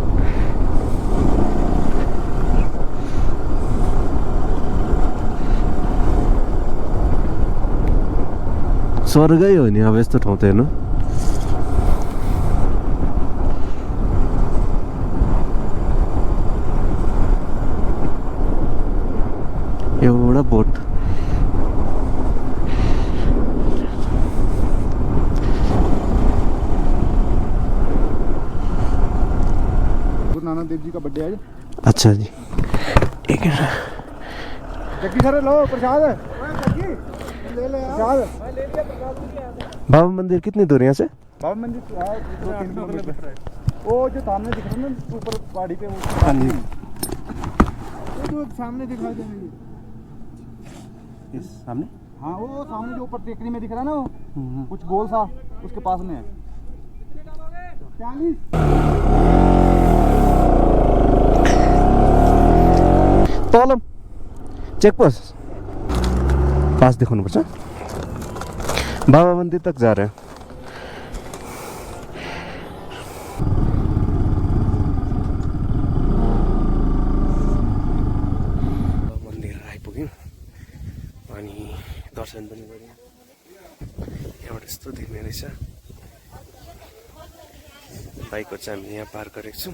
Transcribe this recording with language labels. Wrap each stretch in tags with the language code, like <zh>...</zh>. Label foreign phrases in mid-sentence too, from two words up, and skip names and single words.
<ne>स्वर्गै हो नि अब यस्तो ठाउँ त हेर्नु। एउटा बोट,</ne> <hi>गुरु नानक देव जी का बर्थडे है। अच्छा जी, एक जग्गी सर लो प्रसाद ले ले प्रसाद। बाबा मंदिर कितनी दूर है यहाँ से? बाबा मंदिर 2-3 किलोमीटर है। वो जो सामने दिख रहा है ना ऊपर पहाड़ी पे, वो जो सामने दिखाई दे रही है, इस सामने। हाँ वो सामने जो ऊपर टेकरी में दिख रहा है ना, वो कुछ गोल सा उसके पास में है। 40</hi> <ne>तलम चेकपोस्ट पास दिखाउनु पर्छ।</ne> <hi>बाबा मंदिर तक जा रहे हैं।</hi> <ne>मन्दिर आइपुग्यौँ अनि दर्शन पनि गऱ्यौँ। यहाँबाट यस्तो देख्ने रहेछ। बाइकहरू चाहिँ हामीले यहाँ पार्क गरेको छौँ।</ne>